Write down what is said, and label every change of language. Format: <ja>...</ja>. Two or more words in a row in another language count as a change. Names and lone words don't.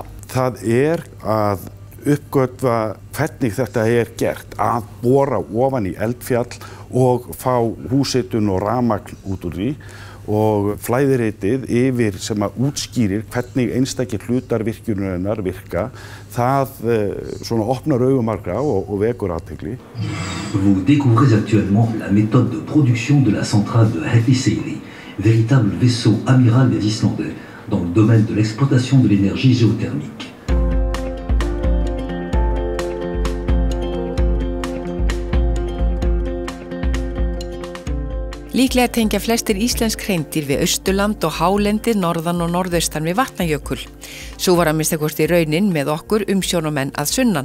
<is>Það að uppgötva hvernig þetta gert, að bora ofan í eldfjall og fá húshitun og rafmagn út úr því og flæðiritið yfir sem að útskýrir hvernig einstakir hlutar virkjunarinnar virka, það svona opnar augu margra og vekur athygli.</is> <fr>Vous découvrez actuellement la méthode de production de la centrale de Hellisheiði, véritable vaisseau amiral des Islandais dans le domaine de l'exploitation de l'énergie géothermique.</fr> <is>Líklega tengja flestir íslensk hreindýr við Austurland og hálendið norðan og norðaustan við Vatnajökul. Svo var að minnsta kosti raunin með okkur umsjónarmenn að sunnan.</is>